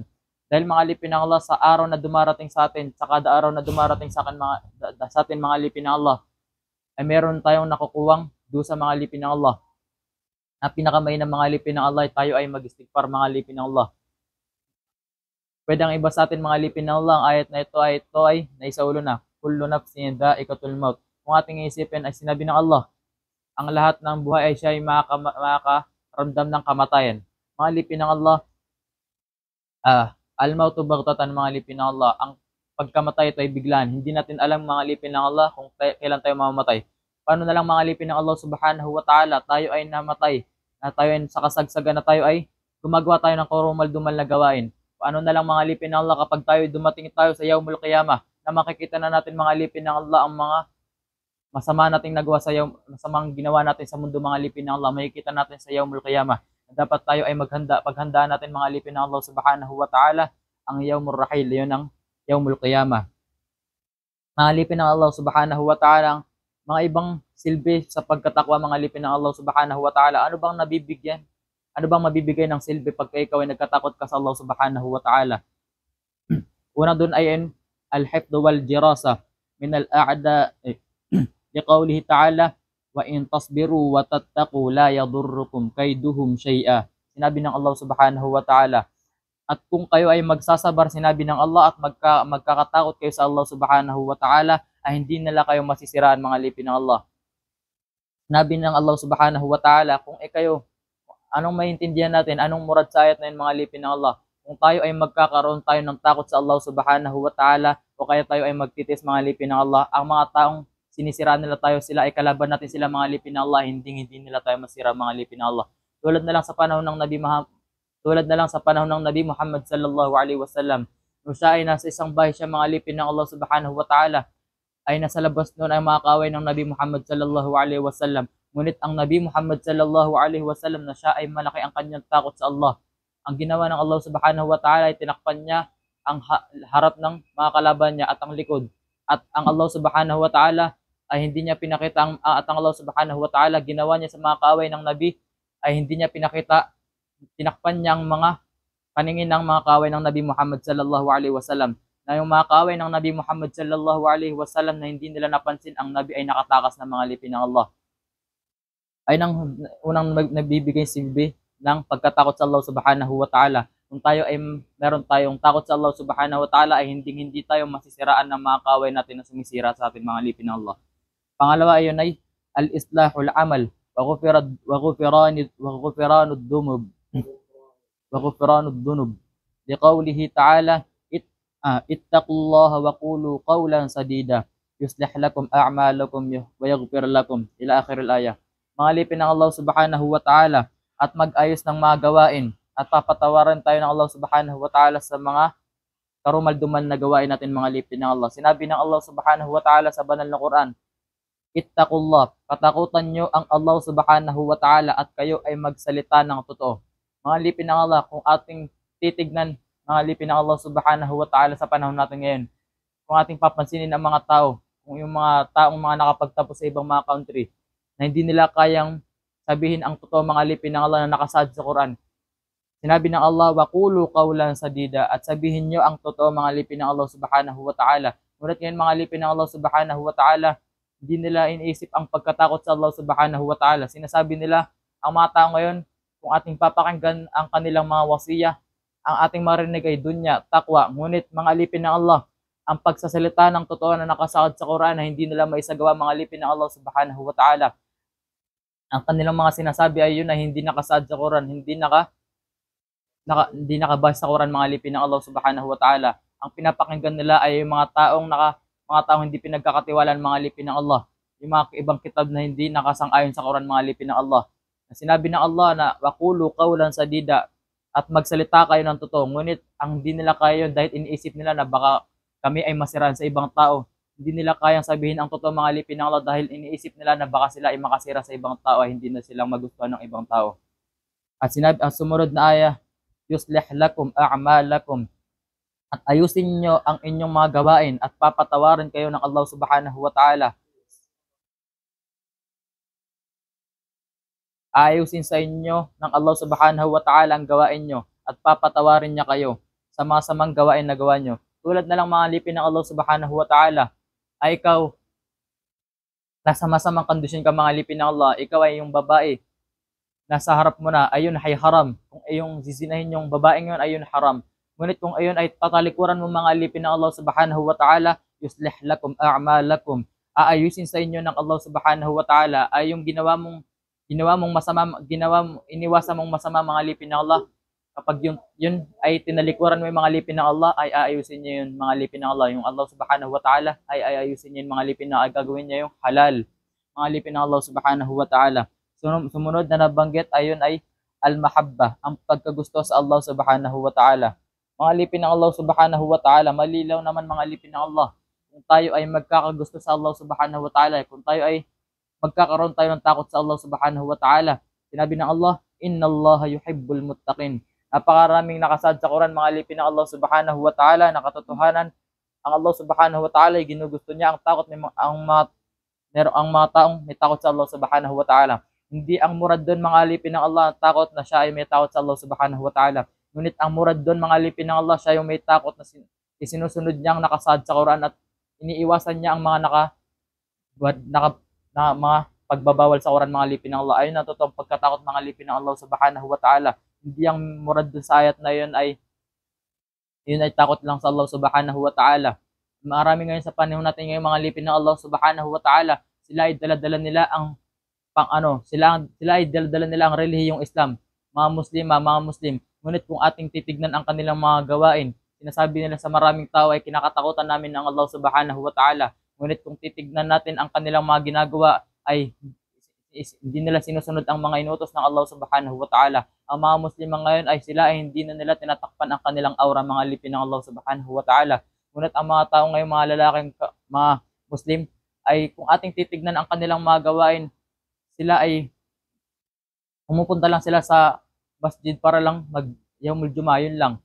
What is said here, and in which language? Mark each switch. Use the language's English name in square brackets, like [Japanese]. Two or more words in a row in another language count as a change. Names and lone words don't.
[Filipino] Dahil, mga alipin ng Allah, sa araw na dumarating sa atin, sa kada araw na dumarating sa atin, mga alipin ng Allah, ay meron tayong nakukuwang dusa, mga alipin ng Allah. Na pinakamay ng mga alipin ng Allah, tayo ay mag-istighfar, mga alipin ng Allah. Pwede ang iba sa atin, mga alipin ng Allah, ang ayat na ito ay naisaulo na. [Arabic] كل نفس ذائقة الموت. [Filipino] Kung ating iisipin ay sinabi ng Allah, ang lahat ng buhay ay siya ay makakaramdam ng kamatayan. Mga alipin ng Allah, [Arabic] الموت بغتة, [Filipino] mga alipin ng Allah. Ang pagkamatay ito ay biglaan. Hindi natin alam, mga alipin ng Allah, kung kailan tayo mamamatay. Paano na lang, mga alipin ng Allah [Arabic] سبحانه وتعالى, [Filipino] tayo ay namatay, na tayo ay sa kasagsagan na tayo ay gumagawa tayo ng karumal-dumal na gawain. Paano na lang mga alipin ng Allah kapag dumating tayo sa [Arabic] يوم القيامة [Filipino] na makikita na natin mga alipin ng Allah ang mga masama nating nagawa sa masamang ginawa natin sa mundo mga alipin ng Allah, makikita natin sa [Arabic] يوم القيامة. [Filipino] Dapat tayo ay paghandaan natin mga alipin ng Allah [Arabic] سبحانه وتعالى [Filipino] ang [Arabic] يوم الرحيل, [Filipino] yun ang [Arabic] يوم القيامة. [Filipino] Mga alipin ng Allah [Arabic] سبحانه وتعالى, [Filipino] mga ibang silbi sa pagkatakwa mga alipin ng Allah [Arabic] سبحانه وتعالى. [Filipino] Ano bang nabibigyan? Ano bang mabibigay ng silbi pagka ikaw ay nagkatakot ka sa Allah [Arabic] سبحانه وتعالى? [Filipino] Una doon ay [Arabic] الحفظ والحراسة من الأعداء لقوله تعالى وإن تصبروا وتتقوا لا يضركم كيدهم شيئا. [Filipino] Sinabi ng Allah [Arabic] سبحانه وتعالى, [Filipino] at kung kayo ay magsasabar, sinabi ng Allah, at magkakatakot kayo sa Allah [Arabic] سبحانه وتعالى, [Filipino] ay hindi nila kayo masisiraan mga alipin ng Allah. Sinabi ng Allah [Arabic] سبحانه وتعالى, [Filipino] kung kayo, anong maintindihan natin, anong murad sa ayat na yun mga alipin ng Allah? Kung tayo ay magkakaroon tayo ng takot sa Allah [Arabic] سبحانه وتعالى, [Filipino] o kaya tayo ay magtitis mga alipin ng Allah, ang mga taong sinisiraan nila tayo, sila ay kalaban natin sila mga alipin ng Allah, hindi nila tayo masira mga alipin ng Allah. Tulad na lang sa panahon ng Nabi Muhammad [Arabic] صلى الله عليه وسلم, [Filipino] nung siya ay nasa isang bahay siya mga alipin ng Allah [Arabic] سبحانه وتعالى, [Filipino] ay nasa labas noon ay mga kaaway ng Nabi Muhammad [Arabic] صلى الله عليه وسلم. [Filipino] Ngunit ang Nabi Muhammad [Arabic] صلى الله عليه وسلم [Filipino] na siya ay malaki ang kanyang takot sa Allah. Ang ginawa ng Allah [Arabic] سبحانه وتعالى [Filipino] ay tinakpan niya ang harap ng mga kalaban niya at ang likod. At ang Allah [Arabic] سبحانه وتعالى [Filipino] ay hindi niya pinakita at ang Allah [Arabic] سبحانه وتعالى [Filipino] ginawa niya sa mga kaaway ng Nabi ay hindi niya pinakita, tinakpan niya ang mga paningin ng mga kaaway ng Nabi Muhammad [Arabic] صلى الله عليه وسلم. [Filipino] Na yung mga kaaway ng Nabi Muhammad [Arabic] صلى الله عليه وسلم [Filipino] na hindi nila napansin ang Nabi ay nakatakas ng mga alipin ng Allah. Ay nang unang nabibigay silbi ng pagkatakot sa Allah [Arabic] سبحانه وتعالى. [Filipino] Kung tayo ay meron tayong takot sa Allah [Arabic] سبحانه وتعالى [Filipino] ay hindi tayo masisiraan ng mga kaaway natin na sumisira sa ating mga alipin ng Allah. Pangalawa ayon ay [Arabic] إصلاح العمل وغفران الذنوب. لقوله تعالى اتقوا الله وقولوا قولا سديدا يصلح لكم أعمالكم ويغفر لكم إلى آخر الآية. [Filipino] Mga alipin ng Allah [Arabic] سبحانه وتعالى [Filipino] at mag-ayos ng mga gawain at papatawaran tayo ng Allah [Arabic] سبحانه وتعالى [Filipino] sa mga karumal-dumal na gawain natin mga alipin ng Allah. Sinabi ng Allah [Arabic] سبحانه وتعالى [Filipino] sa banal na Quran, ittaqullah, katakutan nyo ang Allah subhanahu wa ta'ala at kayo ay magsalita ng totoo. Mga alipin ng Allah, kung ating titignan mga alipin ng Allah [Arabic] سبحانه وتعالى [Filipino] sa panahon natin ngayon, kung ating papansinin ang mga tao, kung yung mga taong mga nakapagtapos sa ibang mga country, na hindi nila kayang sabihin ang totoo mga alipin ng Allah na nakasaad sa Quran. Sinabi ng Allah, [Arabic] وقولوا قولا سديدا, [Filipino] at sabihin nyo ang totoo mga alipin ng Allah [Arabic] سبحانه وتعالى. [Filipino] Ngunit ngayon mga alipin ng Allah [Arabic] سبحانه وتعالى, [Filipino] hindi nila iniisip ang pagkatakot sa Allah [Arabic] سبحانه وتعالى. [Filipino] Sinasabi nila, ang mga tao ngayon, kung ating papakinggan ang kanilang mga wasiya, ang ating marinig ay dunya, takwa. Ngunit mga alipin ng Allah, ang pagsasalita ng totoo na nakasaad sa Quran na hindi nila maisagawa mga alipin ng Allah [Arabic] سبحانه وتعالى. [Filipino] Ang kanilang mga sinasabi ay yun na hindi nakasaad sa Quran, hindi nakabase sa Quran mga alipin ng Allah [Arabic] سبحانه وتعالى. [Filipino] Ang pinapakinggan nila ay yung mga taong hindi pinagkakatiwalaan mga alipin ng Allah. Yung mga ibang kitab na hindi nakasang-ayon sa Quran mga alipin ng Allah. Sinabi ng Allah na [Arabic] وقولوا قولا سديدا, [Filipino] at magsalita kayo ng totoo. Ngunit ang hindi nila kaya yun dahil iniisip nila na baka kami ay masiraan sa ibang tao. Hindi nila kayang sabihin ang totoo mga alipin ng Allah dahil iniisip nila na baka sila ay makasira sa ibang tao ay hindi na silang magustuhan ng ibang tao. At sinabi ang sumunod na aya, [Arabic] يصلح لكم أعمالكم, [Filipino] at ayusin nyo ang inyong mga gawain at papatawarin kayo ng Allah [Arabic] سبحانه وتعالى. [Filipino] Ayusin sa inyo ng Allah [Arabic] سبحانه وتعالى [Filipino] ang gawain nyo at papatawarin niya kayo sa mga samang gawain na gawa nyo. Tulad na lang mga alipin ng Allah [Arabic] سبحانه وتعالى, [Filipino] ay ikaw nasa masamang kondisyon ka mga alipin ng Allah, ikaw ay yung babae nasa harap mo na, ayun ay haram. Kung ayong zizinahin yung babaeng yun, ayun haram. Ngunit kung ayun ay tatalikuran mo mga alipin ng Allah [Arabic] سبحانه وتعالى, يصلح لكم أعمالكم, [Filipino] aayusin sa inyo ng Allah [Arabic] سبحانه وتعالى [Filipino] ay yung iniwasan mong masama mga alipin ng Allah. Kapag yun ay tinalikuran mo yung mga alipin ng Allah, ay aayusin niya yun mga alipin ng Allah. Yung Allah [Arabic] سبحانه وتعالى [Filipino] ay aayusin niya yung mga alipin na ay gagawin niya yung halal. Mga alipin ng Allah [Arabic] سبحانه وتعالى. [Filipino] Sumunod na nabanggit ayun ay al-mahabba, ang pagkagusto sa Allah [Arabic] سبحانه وتعالى. [Filipino] Mga alipin ng Allah [Arabic] سبحانه وتعالى, [Filipino] malilaw naman mga alipin ng Allah. Kung tayo ay magkakagusto sa Allah [Arabic] سبحانه وتعالى, [Filipino] kung tayo ay magkakaroon tayo ng takot sa Allah [Arabic] سبحانه وتعالى. [Filipino] Sinabi ng Allah, [Arabic] إن الله يحب المتقين. [Filipino] Napakaraming nakasad sa Quran mga alipin ng Allah [Arabic] سبحانه وتعالى [Filipino] na katotohanan. Ang Allah [Arabic] سبحانه وتعالى [Filipino] ay ginugusto niya ang takot ng ang mga taong may takot sa Allah [Arabic] سبحانه وتعالى. [Filipino] Hindi ang murad doon mga alipin ng Allah ang takot na siya ay may takot sa Allah [Arabic] سبحانه وتعالى. [Filipino] Ngunit ang murad doon mga alipin ng Allah, siya yung may takot na isinusunod niyang nakasad sa Quran at iniiwasan niya ang mga mga pagbabawal sa Quran mga alipin ng Allah. Ayun na totoong pagkatakot mga alipin ng Allah [Arabic] سبحانه وتعالى. [Filipino] Hindi ang murad doon sa ayat na yun ay takot lang sa Allah [Arabic] سبحانه وتعالى. [Filipino] Marami ngayon sa panahon natin ngayon mga alipin ng Allah [Arabic] سبحانه وتعالى, [Filipino] sila ay dala-dala nila ang sila ay dala-dala nila ang relihiyong Islam, mga Muslim. Ngunit kung ating titignan ang kanilang mga gawain, sinasabi nila sa maraming tao ay kinakatakutan namin ng Allah [Arabic] سبحانه وتعالى. [Filipino] Ngunit kung titignan natin ang kanilang mga ginagawa ay hindi nila sinusunod ang mga inutos ng Allah [Arabic] سبحانه وتعالى. [Filipino] Ang mga Muslim ngayon ay sila ay hindi na nila tinatakpan ang kanilang aura mga alipin ng Allah [Arabic] سبحانه وتعالى. [Filipino] Ngunit ang mga tao ngayon, mga lalaking mga Muslim, ay kung ating titignan ang kanilang mga gawain, sila ay pumupunta lang sila sa masjid para lang mag- [Arabic] يوم الجمعة, [Filipino] yun lang.